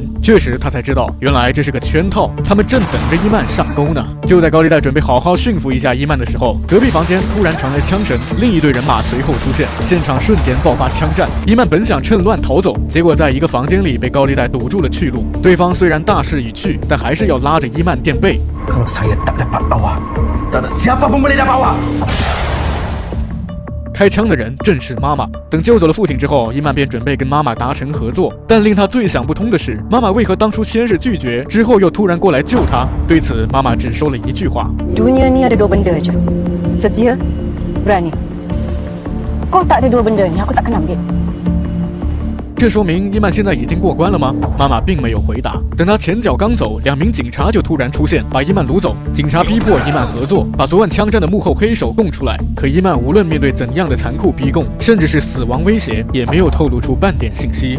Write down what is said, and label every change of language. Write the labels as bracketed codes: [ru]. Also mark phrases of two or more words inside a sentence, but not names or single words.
[zh] 这时他才知道，原来这是个圈套，他们正等着伊曼上钩呢。就在高利贷准备好好驯服一下伊曼的时候，隔壁房间突然传来枪声，另一队人马随后出现，现场瞬间爆发枪战。伊曼本想趁乱逃走，结果在一个房间里被高利贷堵住了去路。对方虽然大势已去，但还是要拉着伊曼垫背。 [ms] Kalau saya tak dapat bawa, tak ada siapa pun boleh dapat bawa. [zh] 开枪的人正是妈妈。等救走了父亲之后，伊曼便准备跟妈妈达成合作。但令他最想不通的是，妈妈为何当初先是拒绝，之后又突然过来救他？对此，妈妈只说了一句话 [ms] ：Dunia ni ada 2 benda je, setia, berani. Kau tak ada 2 benda ni, aku tak kena ambil. [zh] 这说明伊曼现在已经过关了吗？妈妈并没有回答。等他前脚刚走，2名警察就突然出现，把伊曼掳走。警察逼迫伊曼合作，把昨晚枪战的幕后黑手供出来。可伊曼无论面对怎样的残酷逼供，甚至是死亡威胁，也没有透露出半点信息。